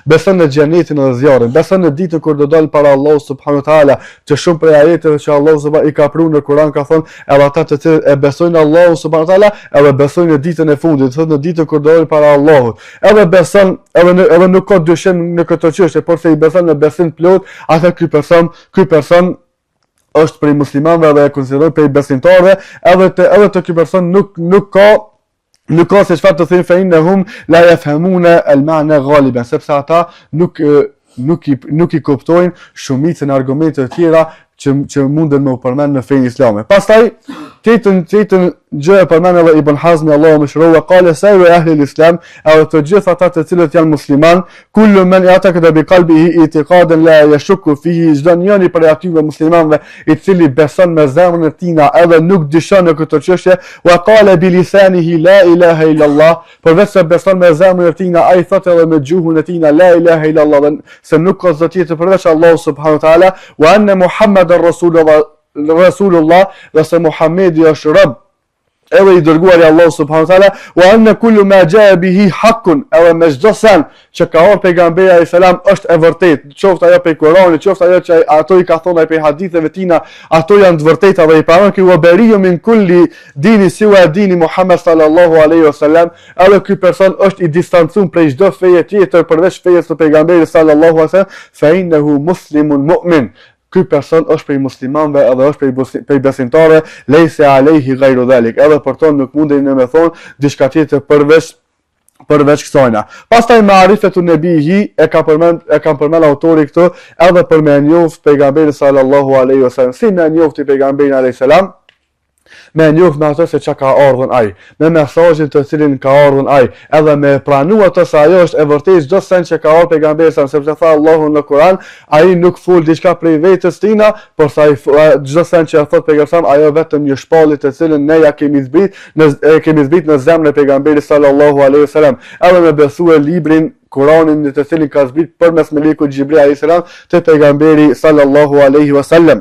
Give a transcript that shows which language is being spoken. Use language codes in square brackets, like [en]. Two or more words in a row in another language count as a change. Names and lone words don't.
[sq] Beson në xhenetin dhe zjarrin. Beson në ditën kur do dal para Allahut [ar] سبحانه وتعالى, [sq] që shumë prej ajeteve që Allahu subhanahu i ka prunë në Kur'an ka thonë, edhe ata të cilët e besojnë Allahun [ar] سبحانه وتعالى, [sq] edhe besojnë në ditën e fundit, thotë në ditën kur do dal para Allahut. Edhe beson, edhe nuk ka dyshim në këtë çështje, por se i beson në besim plot, atë ky person është prej muslimanëve dhe e konsiderohet prej besimtarëve, edhe të ky person nuk ka se çfarë të thënë [ar] فإنهم لا يفهمون المعنى غالبا, [sq] sepse ata nuk i kuptojnë shumicën e argumenteve të tjera që munden me u përmend në fenë islame. Pastaj tetën gjë e përmend edhe Ibn Hazmi, Allahu mëshiroj, [ar] قال سائر أهل الإسلام, [sq] edhe të gjithë ata të cilët janë musliman, [ar] كل من يعتقد بقلبه اعتقادا لا يشك فيه, [sq] çdo njeri për atyve muslimanëve i cili beson me zemrën e tij edhe nuk dyshon në këtë çështje, [ar] وقال بلسانه لا إله إلا الله, [sq] përveç se beson me zemrën e tij, ai thotë edhe me gjuhën e tij [ar] لا إله إلا الله, [sq] se nuk ka zot tjetër përveç Allahu [ar] سبحانه وتعالى وأن محمدا رسول الله, [sq] dhe se Muhamedi është rob edhe i dërguari Allahu subhanahu [ar] وتعالى وأن كل ما جاء به حق, [sq] edhe me çdo sen që ka ardhur pejgamberi [ar] عليه السلام [sq] është e vërtetë, qoftë ajo prej Kuranit, qoftë ajo që ato i ka thonë prej haditheve tina, ato janë të vërteta dhe i pranon ky [ar] وبريء من كل دين سوى دين محمد صلى الله عليه وسلم, [sq] edhe ky person është i distancuar prej çdo feje tjetër përveç fejes së pejgamberit [ar] صلى الله عليه وسلم, فإنه مسلم مؤمن. [sq] Ky person është prej muslimanëve edhe është prej besimtarëve, [ar] ليس عليه غير ذلك. [sq] Edhe për ton nuk mundeni ne me thon diçka tjetër përveç përveç kësajna. Pastaj [ar] معرفة نبيه [sq] e ka përmend autori këtu edhe për me njoft pejgamberin [ar] صلى الله عليه وسلم. [sq] Si me njofti pejgamberin [ar] عليه السلام? [sq] Me njoft me ato se çka ka ardhur ai, me mesazhin të cilin ka ardhur ai, edhe me pranu ato se ajo është e vërtetë çdo sen që ka ardhur pejgamberi sa, sepse tha Allahu në Kur'an, ai nuk fol diçka prej vetes tina, por sa çdo sen që thot pejgamberi ajo vetëm një shpallje të cilën ne ja kemi zbrit në zemrën e pejgamberit [ar] صلى الله عليه وسلم, [sq] edhe me besue librin Kur'anin të cilin ka zbrit përmes melekut Xhibril [ar] عليه السلام [sq] te pejgamberi [ar] صلى الله عليه وسلم.